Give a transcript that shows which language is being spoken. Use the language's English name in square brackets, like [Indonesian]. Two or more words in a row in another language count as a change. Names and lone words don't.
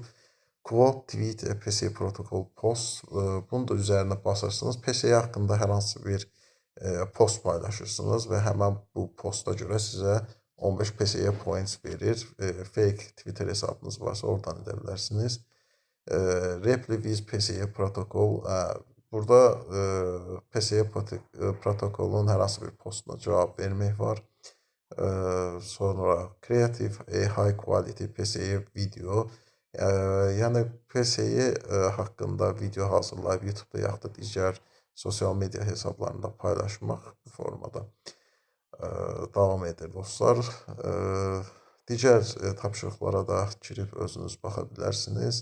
[English] Quote, tweet, [Azerbaijani] PSY protokol, post, bunu da üzərinə basırsınız. PSY haqqında hər hansı bir post paylaşırsınız və həmən bu posta görə sizə 15 PSY points verir. Fake Twitter hesabınız varsa oradan edə bilərsiniz. [English] Reply with PSY protokol. [Azerbaijani] Burada PSY protokolun hər hansı bir postuna cavab vermək var. [English] Sonra creative high quality PSY video. [Azerbaijani] Yəni PSY haqqında video hazırlayıb YouTube-da yaxud da digər sosial media hesablarında paylaşmaq bu formada davam edir dostlar. Digər tapşırıqlara da girib özünüz baxa bilərsiniz.